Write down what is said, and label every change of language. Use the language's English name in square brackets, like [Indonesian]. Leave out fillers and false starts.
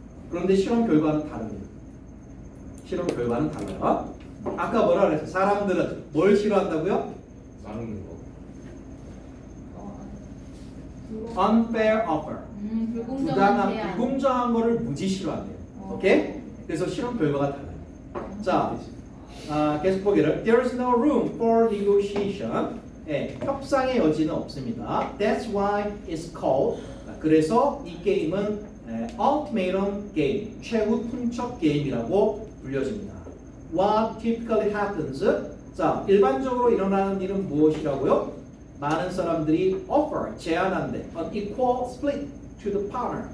[Korean] 그런데 실험 결과는 다릅니다. 실험 결과는 달라요. 아까 뭐라 그랬어요? 사람들은 뭘 싫어한다고요? 나누는 거. [English] Unfair offer. [Korean] 불공정한 부당한, 제안. 불공정한 거를 무지 싫어한대요. 오케이? 그래서 실험 결과가 달라요. 자, 계속 보기를. [English] There is no room for negotiation. [Korean] 예, 협상의 여지는 없습니다. [English] That's why it's called. [Korean] 그래서 이 게임은 [English] ultimatum game, [Korean] 최후 통첩 게임이라고 불려집니다. [English] What typically happens? [Korean] 자, 일반적으로 일어나는 일은 무엇이라고요? 많은 사람들이 offer, 제안한대. [English] An equal split to the partner.